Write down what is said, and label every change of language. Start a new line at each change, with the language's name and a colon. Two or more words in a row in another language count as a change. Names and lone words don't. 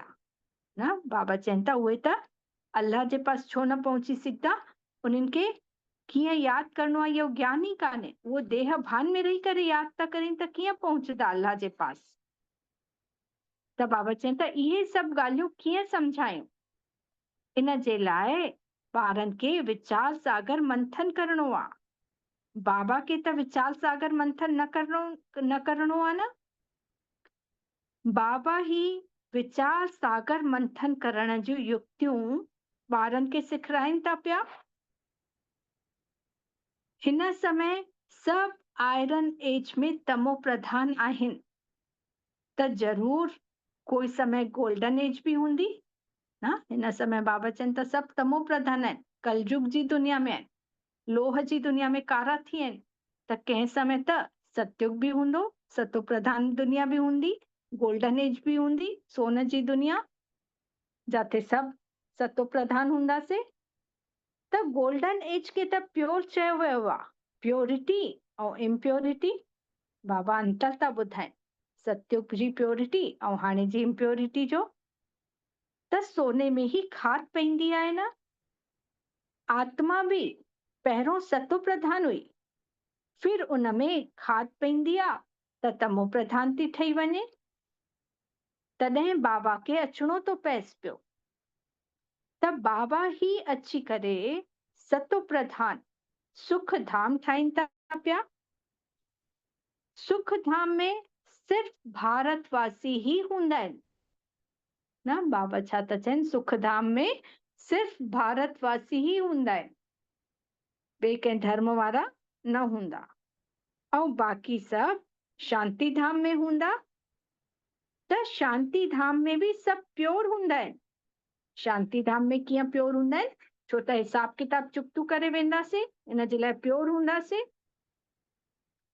Sindhi: न, बाबा चवनि था उहे त अल्लाह जे पास छो न पहुची सघंदा, उन्हनि खे कीअं यादि करणो आहे इहो ज्ञान ई कान्हे। उहो देह भान में रही करे यादि था करनि त कीअं पहुचंदा अल्लाह जे पास। त बाबा चवनि था इहे सभु ॻाल्हियूं कीअं सम्झायूं। इन जे लाइ ॿारनि खे विचार सागर मंथन करणो आहे। बाबा खे त विचार सागर मंथन न करणो आहे न। बाबा ही विचार सागर मंथन करण जूं युक्तियूं ॿारनि खे सेखारनि था पिया। हिन समय सभु
English: iron age
Sindhi: में तमो प्रधान आहिनि, त ज़रूर कोई समय
English: golden age
Sindhi: बि हूंदी न। हिन समय बाबा चवनि त सभु तमो प्रधान आहिनि, कलयुग जी दुनिया में आहिनि, लोह जी दुनिया में कारा थी आहिनि। त कंहिं समय त सतयुग बि हूंदो, सतो प्रधान दुनिया बि हूंदी,
English: golden age
Sindhi: बि हूंदी, सोन जी दुनिया जाते सभु सतो प्रधान हूंदासीं। त
English: golden age
Sindhi: खे त प्योर चयो वियो आहे, प्योरिटी ऐं इम्प्योरिटी। बाबा अंतर था ॿुधाइनि सतयुग जी प्योरिटी ऐं हाणे जी इम्प्योरिटी जो। त सोने में ही खाद पवंदी आहे न। आत्मा बि पहिरों सतो प्रधान हुई, फिर उन में खाद पवंदी आहे त तमो प्रधान थी ठही वञे। तॾहिं बाबा खे अचणो थो पएसि पियो। त बाबा ही अची करे सतो प्रधान सुख धाम ठाहिनि था पिया। सुख धाम में सिर्फ भारतवासी ही हूंदा आहिनि न। बाबा छा था चवनि, सुख धाम में सिर्फ भारतवासी ही हूंदा आहिनि, ॿिए कंहिं धर्म वारा न हूंदा। ऐं बाक़ी सभु शांति धाम में हूंदा। त शांति धाम में बि सभु प्योर हूंदा आहिनि। शांति धाम में कीअं प्योर हूंदा आहिनि, छो त हिसाब किताब चुकतू करे वेंदासीं, इन जे लाइ प्योर हूंदासीं।